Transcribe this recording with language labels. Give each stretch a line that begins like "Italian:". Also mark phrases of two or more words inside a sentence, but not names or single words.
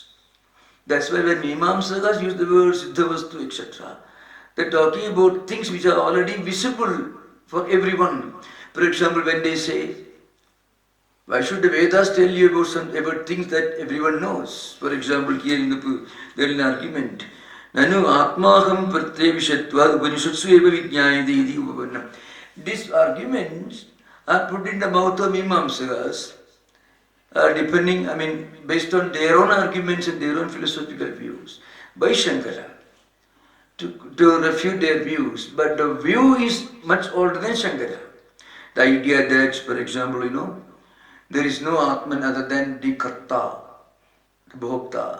English: That's why when Mimamsakas use the word Siddhavastu, etc., they're talking about things which are already visible for everyone. For example, when they say, why should the Vedas tell you about things that everyone knows? For example, here in there is an argument.
Sanskrit: Nanu atmaham pratyavishatvad upanishatsu eva vijnayati iti upavanna.
English: These arguments are put in the mouth of Mimamsakas, based on their own arguments and their own philosophical views, by Shankara, to refute their views. But the view is much older than Shankara. The idea that, for example, there is no Atman other than the Karta, the Bhokta.